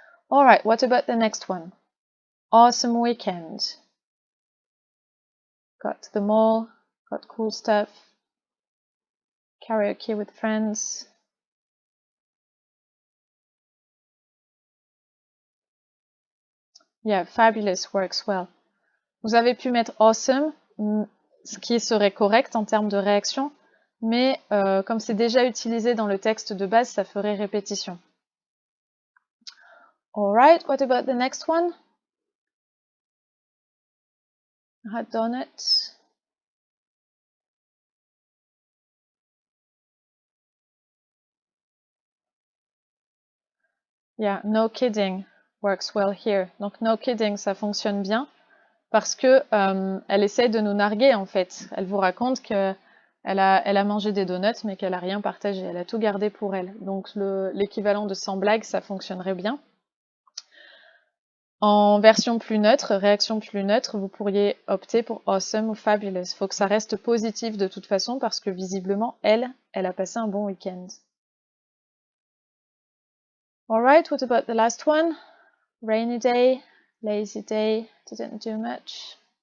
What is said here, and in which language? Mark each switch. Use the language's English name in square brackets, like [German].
[English] Alright, what about the next one? Awesome weekend. Got to the mall, got cool stuff, karaoke with friends. Yeah, fabulous works well. [French] Vous avez pu mettre awesome, ce qui serait correct en termes de réaction, mais comme c'est déjà utilisé dans le texte de base, ça ferait répétition. [English] Alright, what about the next one? Hot donut. Yeah, no kidding works well here. [French] Donc [English] no kidding, [French] ça fonctionne bien parce que elle essaie de nous narguer en fait. Elle vous raconte que elle a mangé des donuts mais qu'elle a rien partagé. Elle a tout gardé pour elle. Donc l'équivalent de sans blague, ça fonctionnerait bien. En version plus neutre, réaction plus neutre, vous pourriez opter pour awesome ou fabulous. Il faut que ça reste positif de toute façon parce que visiblement, elle a passé un bon week-end. [English] Alright, what about the last one? Rainy day, lazy day, didn't do much.